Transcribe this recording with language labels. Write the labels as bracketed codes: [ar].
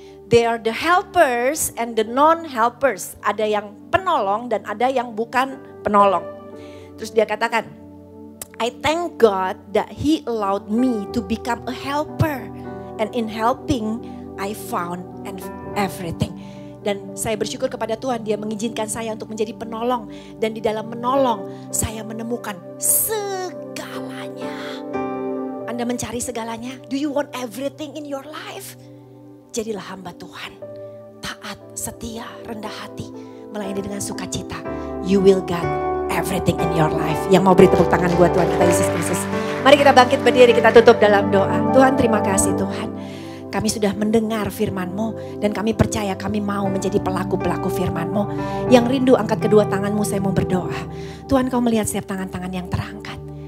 [en] They are the helpers and the non-helpers. [id] Ada yang penolong dan ada yang bukan penolong. Terus dia katakan, [en] I thank God that He allowed me to become a helper. And in helping, I found everything. [id] Dan saya bersyukur kepada Tuhan, Dia mengizinkan saya untuk menjadi penolong. Dan di dalam menolong, saya menemukan segalanya. Anda mencari segalanya? [en] Do you want everything in your life? [id] Jadilah hamba Tuhan. Taat, setia, rendah hati. Melayani dengan sukacita. [en] You will get everything in your life. [id] Yang mau beri tepuk tangan buat Tuhan kita Yesus Kristus. Mari kita bangkit berdiri, kita tutup dalam doa. Tuhan terima kasih Tuhan. Kami sudah mendengar firman-Mu dan kami percaya kami mau menjadi pelaku-pelaku firman-Mu. Yang rindu angkat kedua tangan-Mu, saya mau berdoa. Tuhan Kau melihat setiap tangan-tangan yang terangkat.